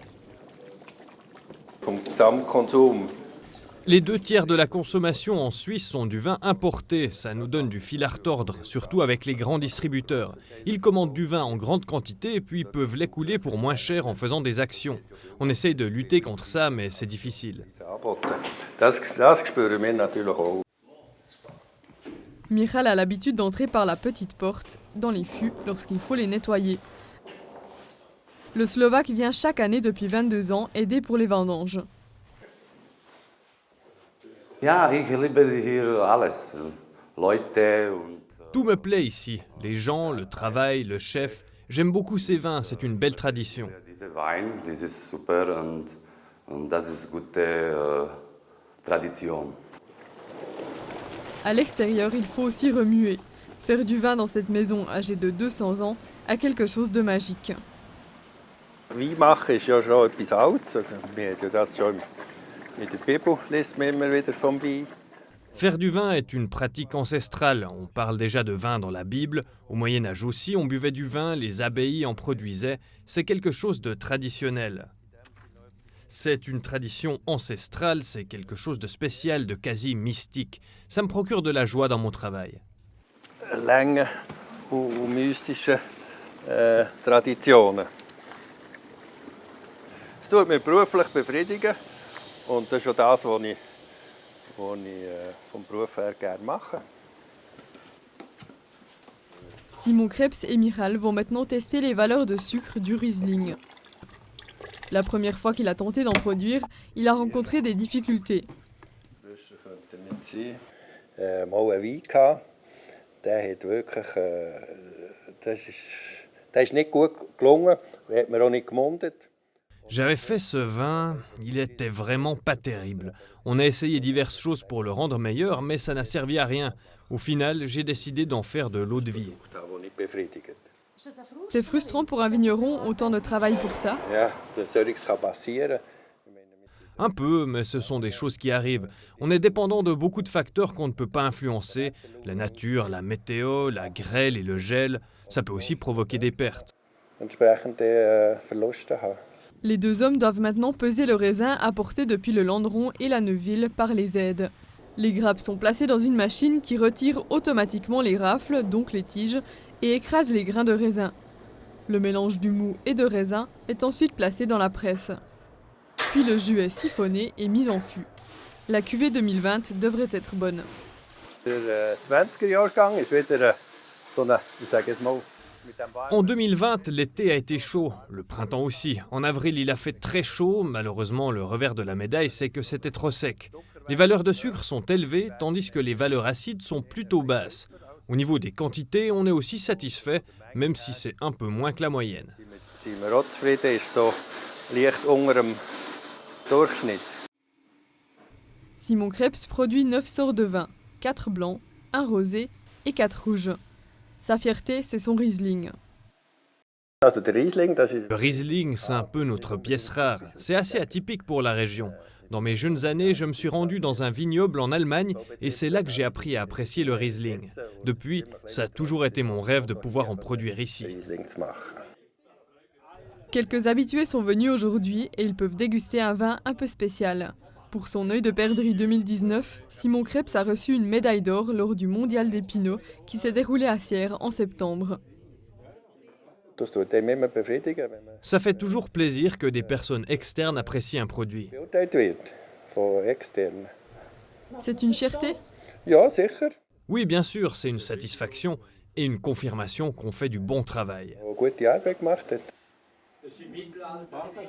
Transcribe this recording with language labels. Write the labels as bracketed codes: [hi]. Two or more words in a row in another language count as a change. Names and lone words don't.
[de] Vom Gesamtkonsum. [fr] Les 2/3 de la consommation en Suisse sont du vin importé. Ça nous donne du fil à retordre, surtout avec les grands distributeurs. Ils commandent du vin en grande quantité et puis peuvent l'écouler pour moins cher en faisant des actions. On essaye de lutter contre ça, mais c'est difficile. [de] Das spüren wir natürlich auch. [fr] Michal a l'habitude d'entrer par la petite porte dans les fûts lorsqu'il faut les nettoyer. Le Slovaque vient chaque année depuis 22 ans aider pour les vendanges. [de] Ja, ich liebe hier alles. Leute und [fr] Tout me plaît ici. Les gens, le travail, le chef. J'aime beaucoup ces vins, c'est une belle tradition. [de] dieser Wein, das ist super und das ist gute Tradition. [fr] À l'extérieur, il faut aussi remuer. Faire du vin dans cette maison âgée de 200 ans a quelque chose de magique. [de] Wein machen ist ja schon etwas Altes. Also, wir haben ja das schon in der Bibel, liest man immer wieder vom Wein. [fr] Faire du vin est une pratique ancestrale. On parle déjà de vin dans la Bible. Au Moyen-Âge aussi, on buvait du vin, les abbayes en produisaient. C'est quelque chose de traditionnel. C'est une tradition ancestrale, c'est quelque chose de spécial, de quasi mystique. Ça me procure de la joie dans mon travail. [de] Lange und mystische Traditionen. Es tut mich beruflich befriedigen und das ist auch das, was ich vom Beruf her gerne mache. Simon Krebs et Michal vont maintenant tester les valeurs de sucre du Riesling. [fr] La première fois qu'il a tenté d'en produire, il a rencontré des difficultés. [de] Frischer könnte nicht sein. Mal einen Wein gehabt, der hat wirklich, der ist nicht gut gelungen, hat mir auch nicht gemundet. [fr] J'avais fait ce vin, il était vraiment pas terrible. On a essayé diverses choses pour le rendre meilleur, mais ça n'a servi à rien. Au final, j'ai décidé d'en faire de l'eau de vie. [de] Das, was nicht befriedigt. [fr] C'est frustrant pour un vigneron, autant de travail pour ça. [de] Ja, das solches kann passieren. [fr] Un peu, mais ce sont des choses qui arrivent. On est dépendant de beaucoup de facteurs qu'on ne peut pas influencer. La nature, la météo, la grêle et le gel, ça peut aussi provoquer des pertes. [de] Entsprechende Verluste haben. [fr] Les 2 hommes doivent maintenant peser le raisin apporté depuis le Landron et la Neuville par les aides. Les grappes sont placées dans une machine qui retire automatiquement les rafles, donc les tiges, et écrase les grains de raisin. Le mélange du mou et de raisin est ensuite placé dans la presse. Puis le jus est siphonné et mis en fût. La cuvée 2020 devrait être bonne. [de] Der 20er-Jahrgang ist wieder so eine, ich sage jetzt mal, mit dem Warm. [fr] En 2020, l'été a été chaud, le printemps aussi. En avril, il a fait très chaud. Malheureusement, le revers de la médaille, c'est que c'était trop sec. Les valeurs de sucre sont élevées, tandis que les valeurs acides sont plutôt basses. Au niveau des quantités, on est aussi satisfait, même si c'est un peu moins que la moyenne. [de] Sind wir auch zufrieden, ist so leicht unter dem Durchschnitt. [fr] Simon Krebs produit 9 sortes de vins, 4 blancs, 1 rosé et 4 rouges. Sa fierté, c'est son Riesling. [de] Also der Riesling, das ist [fr] Le Riesling, c'est un peu notre pièce rare. C'est assez atypique pour la région. Dans mes jeunes années, je me suis rendu dans un vignoble en Allemagne et c'est là que j'ai appris à apprécier le Riesling. Depuis, ça a toujours été mon rêve de pouvoir en produire ici. [de] Riesling zu machen. [fr] Quelques habitués sont venus aujourd'hui et ils peuvent déguster un vin un peu spécial. Pour son œil de perdrix 2019, Simon Krebs a reçu une médaille d'or lors du Mondial des Pinots qui s'est déroulé à Sierre en septembre. [de] Das tut einem immer befriedigen, wenn man [fr] Ça fait toujours plaisir que des personnes externes apprécient un produit. [de] beurteilt wird von externen. [fr] C'est une fierté ? [de] Ja, sicher. [fr] Oui, bien sûr, c'est une satisfaction et une confirmation qu'on fait du bon travail. [de] Eine gute Arbeit gemacht hat.